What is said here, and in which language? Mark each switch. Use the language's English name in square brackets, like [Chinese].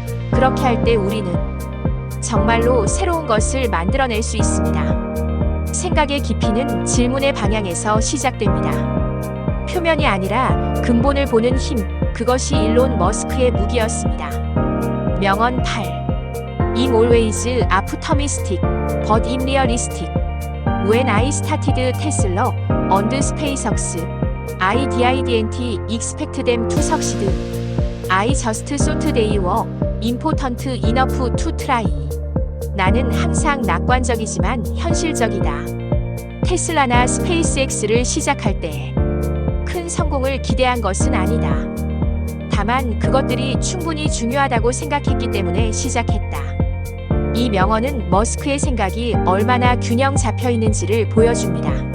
[Korean] 그렇게 할 때 우리는 정말로 새로운 것을 만들어낼 수 있습니다. 생각의 깊이는 질문의 방향에서 시작됩니다. 표면이 아니라 근본을 보는 힘, 그것이 일론 머스크의 무기였습니다. 명언 8. [English] I'm always optimistic, but I'm realistic. When I started Tesla and SpaceX, I didn't expect them to succeed. I just thought they were important enough to try. [Korean] 나는 항상 낙관적이지만 현실적이다. 테슬라나 스페이스X를 시작할 때 큰 성공을 기대한 것은 아니다. 다만 그것들이 충분히 중요하다고 생각했기 때문에 시작했다. 이 명언은 머스크의 생각이 얼마나 균형 잡혀 있는지를 보여줍니다.